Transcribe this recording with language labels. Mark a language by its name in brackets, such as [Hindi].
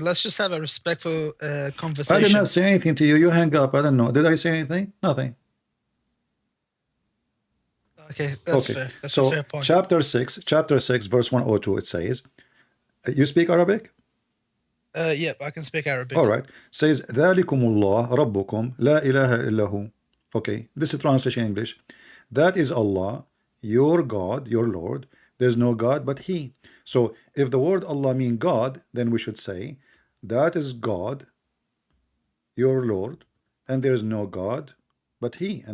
[English] Let's just have a respectful conversation. I did not say anything to you. You hang up. I don't know. Did I say anything? Nothing. Okay, that's fair. That's a fair point. Chapter 6, verse 102, it says, you speak Arabic? Yep, I can speak Arabic. All right. Says, [Arabic] ذَلِكُمُ اللَّهُ رَبُّكُمْ لَا إِلَهَ إِلَّا هُ. [English] Okay, this is translation English. That is Allah, your God, your Lord. There's no God but He. So if the word Allah means God, then we should say, that is God, your Lord, and there is no God but He.